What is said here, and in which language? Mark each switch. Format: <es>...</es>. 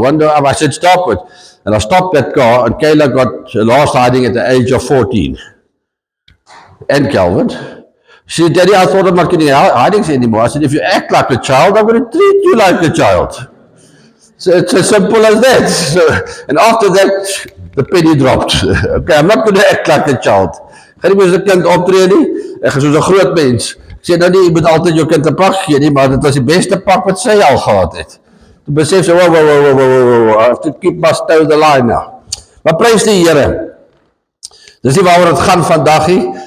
<en>Window up, I said, stop it. And I stopped that car, and Kayla got last hiding at the age of 14. And Calvin. She said, Daddy, I thought I'm not getting hidings anymore. I said, if you act like a child, I'm going to treat you like a child. So it's as simple as that. So, and after that, the penny dropped. Okay, I'm not going to act like a child.</en> <af>Gaan nie meer as 'n kind optree nie. Ek gaan soos 'n groot mens. Ek sê nou nie, jy moet altyd jou kind 'n pak gee nie, maar dit was die beste pak wat sy al gehad het. Toe besef sy,</af> <en>I have to keep my toe the line now.</en> <af>Maar prys die Here. Dis nie waaroor dit gaan vandag nie.</af>